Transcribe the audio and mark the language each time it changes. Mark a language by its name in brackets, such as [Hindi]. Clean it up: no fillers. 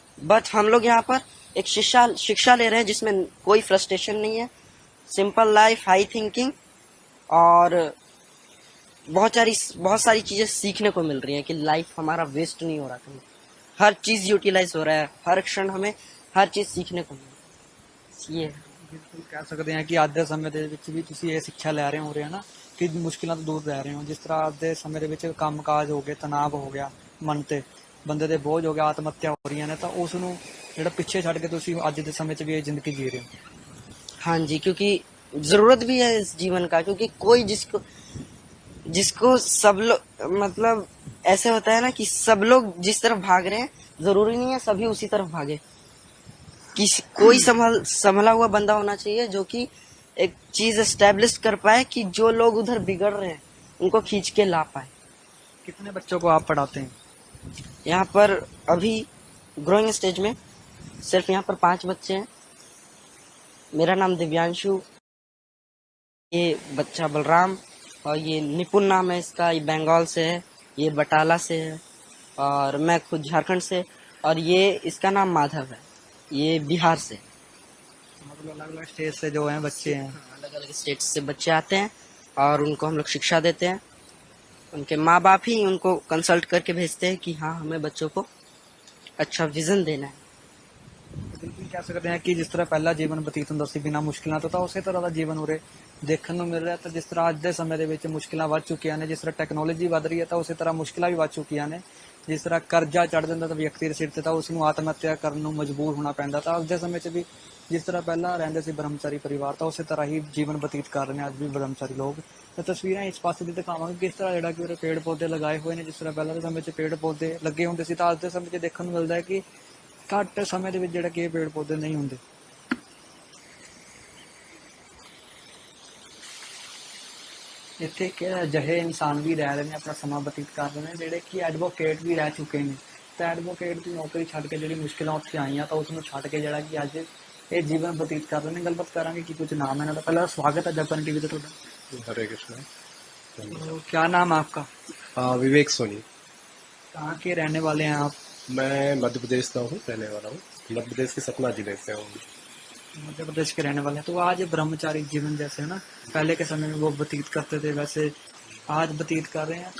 [Hindi] But हम लोग यहाँ पर एक शिक्षा ले रहे हैं जिसमें कोई फ्रस्ट्रेशन नहीं है, सिंपल लाइफ, हाई थिंकिंग, और बहुत सारी चीजें सीखने को मिल रही है कि लाइफ हमारा वेस्ट नहीं हो रहा, कहीं हर चीज यूटिलाइज हो रहा है, हर क्षण हमें हर चीज सीखने को मिल रही है। ये बिल्कुल कह सकते हैं कि [Punjabi] ਅੱਜ ਦੇ ਸਮੇਂ ਦੇ ਵਿੱਚ ਵੀ ਤੁਸੀਂ ਇਹ ਸਿੱਖਿਆ ਲੈ ਰਹੇ ਹੋ ਰਹੇ ਹੋ ਨਾ ਕਿ ਮੁਸ਼ਕਿਲਾਂ ਤੋਂ ਦੂਰ ਰਹਿ ਰਹੇ ਹੋ। ਜਿਸ ਤਰ੍ਹਾਂ ਅੱਜ ਦੇ ਸਮੇਂ ਦੇ ਵਿੱਚ ਕੰਮਕਾਜ ਹੋ ਗਏ, ਤਣਾਅ ਹੋ ਗਿਆ, ਮਨ ਤੇ ਬੰਦੇ ਦੇ ਬੋਝ ਹੋ ਗਿਆ, ਆਤਮ ਹੱਤਿਆ ਹੋ ਰਹੀਆਂ ਨੇ, ਤਾਂ ਉਸ ਨੂੰ ਜਿਹੜਾ ਪਿੱਛੇ ਛੱਡ ਕੇ ਤੁਸੀਂ ਅੱਜ ਦੇ ਸਮੇਂ 'ਚ ਵੀ ਇਹ ਜ਼ਿੰਦਗੀ ਜੀ ਰਹੇ ਹੋ। [Hindi] हाँ जी, क्योंकि जरूरत भी है इस जीवन का, क्योंकि कोई जिसको सब लोग मतलब ऐसे होता है ना कि सब लोग जिस तरफ भाग रहे हैं, जरूरी नहीं है सभी उसी तरफ भागे। कोई संभला हुआ बंदा होना चाहिए जो कि एक चीज एस्टेब्लिश कर पाए कि जो लोग उधर बिगड़ रहे हैं उनको खींच के ला पाए। कितने बच्चों को आप पढ़ाते हैं? यहाँ पर अभी ग्रोइंग स्टेज में सिर्फ यहाँ पर 5 बच्चे हैं। मेरा नाम दिव्यांशु, ये बच्चा बलराम, और ये निपुण नाम है इसका, ये बंगाल से है, ये बटाला से है, और मैं खुद झारखंड से, और ये इसका नाम माधव है, ये बिहार से। मतलब अलग अलग स्टेट से जो हैं बच्चे हैं। अलग अलग स्टेट से बच्चे आते हैं और उनको हम लोग शिक्षा देते हैं। उनके माँ बाप ही उनको कंसल्ट करके भेजते हैं कि हाँ हमें बच्चों को अच्छा विजन देना है। [Punjabi] ਬਿਲਕੁਲ ਕਹਿ ਸਕਦੇ ਹਾਂ ਕਿ ਜਿਸ ਤਰ੍ਹਾਂ ਪਹਿਲਾ ਜੀਵਨ ਬਤੀਤ ਹੁੰਦਾ ਸੀ ਬਿਨਾਂ ਮੁਸ਼ਕਿਲਾਂ ਤੋਂ, ਤਾਂ ਉਸੇ ਤਰ੍ਹਾਂ ਦਾ ਜੀਵਨ ਉਰੇ ਦੇਖਣ ਨੂੰ ਮਿਲ ਰਿਹਾ। ਤਾਂ ਜਿਸ ਤਰ੍ਹਾਂ ਅੱਜ ਦੇ ਸਮੇਂ ਦੇ ਵਿੱਚ ਮੁਸ਼ਕਿਲਾਂ ਵੱਧ ਚੁੱਕੀਆਂ ਨੇ, ਜਿਸ ਤਰ੍ਹਾਂ ਟੈਕਨੋਲੋਜੀ ਵੱਧ ਰਹੀ ਹੈ, ਤਾਂ ਉਸੇ ਤਰ੍ਹਾਂ ਮੁਸ਼ਕਿਲਾਂ ਵੀ ਵੱਧ ਚੁੱਕੀਆਂ ਨੇ। ਜਿਸ ਤਰ੍ਹਾਂ ਕਰਜ਼ਾ ਚੜ ਜਾਂਦਾ ਤਾਂ ਵਿਅਕਤੀ ਦੇ ਸਿਰ ਤੇ, ਤਾਂ ਉਸ ਨੂੰ ਆਤਮ ਹੱਤਿਆ ਕਰਨ ਨੂੰ ਮਜਬੂਰ ਹੋਣਾ ਪੈਂਦਾ। ਤਾਂ ਅੱਜ ਦੇ ਸਮੇਂ 'ਚ ਵੀ ਜਿਸ ਤਰ੍ਹਾਂ ਪਹਿਲਾਂ ਰਹਿੰਦੇ ਸੀ ਬ੍ਰਹਮਚਾਰੀ ਪਰਿਵਾਰ, ਤਾਂ ਉਸੇ ਤਰ੍ਹਾਂ ਹੀ ਜੀਵਨ ਬਤੀਤ ਕਰ ਰਹੇ ਨੇ ਅੱਜ ਵੀ ਬ੍ਰਹਮਚਾਰੀ ਲੋਕ। ਤਾਂ ਤਸਵੀਰਾਂ ਇਸ ਪਾਸੇ ਦੀ ਦਿਖਾਵਾਂਗੇ ਕਿਸ ਤਰ੍ਹਾਂ ਜਿਹੜਾ ਕਿ ਉਰੇ ਪੇੜ ਪੌਦੇ ਲਗਾਏ ਹੋਏ ਨੇ। ਜਿਸ ਤਰ੍ਹਾਂ ਪਹਿਲਾਂ ਦੇ ਸਮੇਂ 'ਚ ਪੇੜ ਪੌਦੇ ਲੱਗੇ ਹੁੰਦੇ ਸੀ, ਤਾਂ ਅੱਜ ਦੇ ਸਮੇਂ 'ਚ ਦੇਖਣ ਨੂੰ ਮਿਲਦਾ ਹੈ ਕਿ ਘੱਟ ਸਮੇਂ ਦੇ ਵਿੱਚ ਜਿਹੜਾ ਕਿ ਇਹ ਪੇੜ ਪੌਦੇ ਨਹੀਂ ਹੁੰਦੇ। ਇੱਥੇ ਕਿ ਅਜਿਹੇ ਇਨਸਾਨ ਵੀ ਰਹਿ ਰਹੇ ਨੇ, ਆਪਣਾ ਸਮਾਂ ਬਤੀਤ ਕਰ ਰਹੇ ਨੇ, ਜਿਹੜੇ ਕਿ ਐਡਵੋਕੇਟ ਵੀ ਰਹਿ ਚੁੱਕੇ ਨੇ। ਤਾਂ ਐਡਵੋਕੇਟ ਦੀ ਨੌਕਰੀ ਛੱਡ ਕੇ ਜਿਹੜੀ ਮੁਸ਼ਕਿਲਾਂ ਉੱਥੇ ਆਈਆਂ, ਤਾਂ ਉਸ ਨੂੰ ਛੱਡ ਕੇ ਜਿਹੜਾ ਕਿ ਅੱਜ ਇਹ ਜੀਵਨ ਬਤੀਤ ਕਰ ਰਹੇ ਨੇ। ਗੱਲਬਾਤ ਕਰਾਂਗੇ ਕਿ ਕੁਝ ਨਾਮ है ਇਹਨਾਂ ਦਾ। [Hindi] ਪਹਿਲਾਂ स्वागत है जगबानी टीवी पे ਤੁਹਾਡਾ। हरे कृष्णा। तो क्या नाम है आपका? विवेक सोनी। कहाँ के रहने वाले हैं आप? मैं मध्य प्रदेश का हूँ, रहने वाला हूँ। मध्य प्रदेश के सतना जिले से हूँ। मध्य प्रदेश के रहने वाले हैं। तो आज ब्रह्मचारी जीवन जैसे है ना, पहले के समय में वो बतीत करते थे, वैसे आज बतीत कर रहे हैं।